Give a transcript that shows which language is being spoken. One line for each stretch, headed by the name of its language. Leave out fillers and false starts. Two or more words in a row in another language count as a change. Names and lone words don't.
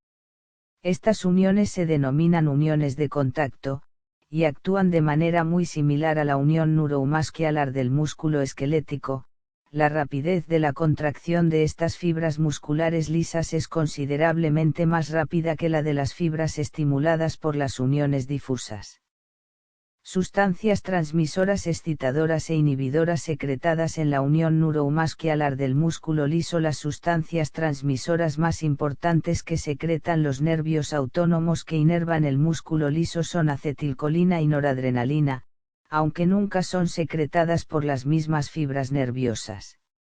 Spanish: Estas uniones se denominan uniones de contacto, y actúan de manera muy similar a la unión neuromuscular del músculo esquelético. La rapidez de la contracción de estas fibras musculares lisas es considerablemente más rápida que la de las fibras estimuladas por las uniones difusas. Sustancias transmisoras excitadoras e inhibidoras secretadas en la unión neuromuscular del músculo liso. Las sustancias transmisoras más importantes que secretan los nervios autónomos que inervan el músculo liso son acetilcolina y noradrenalina, aunque nunca son secretadas por las mismas fibras nerviosas.